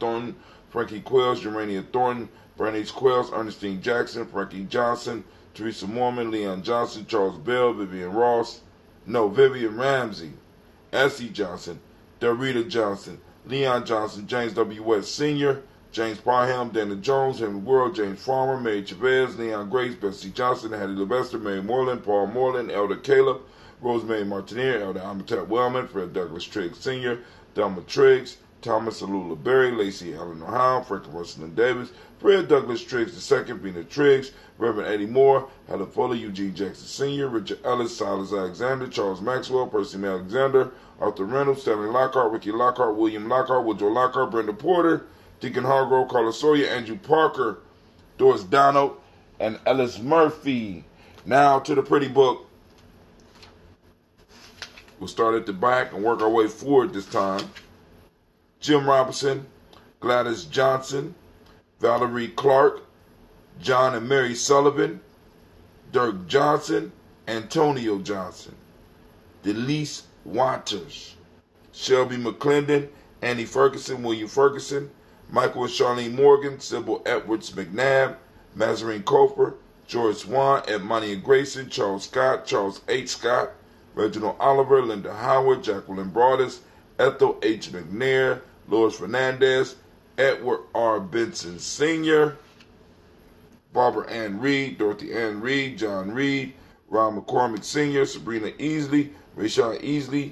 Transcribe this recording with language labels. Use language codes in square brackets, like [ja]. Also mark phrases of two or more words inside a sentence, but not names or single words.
[en] Thornton, Frankie Quells, Gerania Thornton, Bernice Quells, Ernestine Jackson, Frankie Johnson, Teresa Mormon, Leon Johnson, Charles Bell, Vivian Ramsey, S.E. Johnson, Darita Johnson, Leon Johnson, James W. West Sr., James Parham, Dana Jones, Henry World, James Farmer, Mary Chavez, Leon Grace, Bessie Johnson, Hattie Levester, Mary Moreland, Paul Moreland, Elder Caleb, Rosemary Martinier, Elder Amitat Wellman, Fred Douglas Triggs Sr., Delma Triggs, Thomas Alula Berry, Lacey Allen O'Howe, Franklin Russell Davis, Fred Douglas Triggs II, Vina Triggs, Reverend Eddie Moore, Helen Fuller, Eugene Jackson Sr., Richard Ellis, Silas Alexander, Charles Maxwell, Percy Alexander, Arthur Reynolds, Stanley Lockhart, Ricky Lockhart, William Lockhart, Woodrow Lockhart, Brenda Porter, Deacon Hargrove, Carla Sawyer, Andrew Parker, Doris Donald, and Ellis Murphy. Now to the pretty book. We'll start at the back and work our way forward this time. Jim Robinson, Gladys Johnson, Valerie Clark, John and Mary Sullivan, Dirk Johnson, Antonio Johnson, Delise Waters, Shelby McClendon, Annie Ferguson, William Ferguson, Michael and Charlene Morgan, Sybil Edwards McNabb, Mazarine Cofer, George Swan, Edmonia Grayson, Charles Scott, Charles H. Scott, Reginald Oliver, Linda Howard, Jacqueline Broadus, Ethel H. McNair, Lois Fernandez, Edward R. Benson Sr., Barbara Ann Reed, Dorothy Ann Reed, John Reed, Ron McCormick Sr., Sabrina Easley, Rashad Easley,